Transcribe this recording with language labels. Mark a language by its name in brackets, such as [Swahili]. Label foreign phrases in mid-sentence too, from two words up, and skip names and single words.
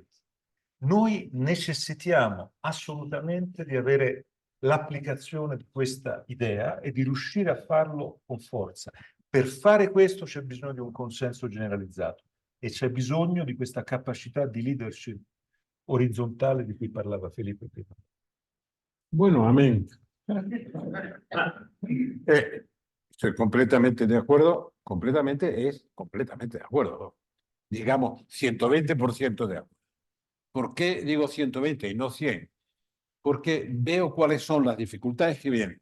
[Italian] Noi necessitiamo assolutamente di avere l'applicazione di questa idea e di riuscire a farlo con forza. Per fare questo c'è bisogno di un consenso generalizzato e c'è bisogno di questa capacità di leadership orizzontale di cui parlava Felipe prima. [Spanish] Bueno, amén. Estoy completamente de acuerdo, completamente de acuerdo. Digamos, 120% de acuerdo. ¿Por qué digo 120 y no 100? Porque veo cuáles son las dificultades que vienen.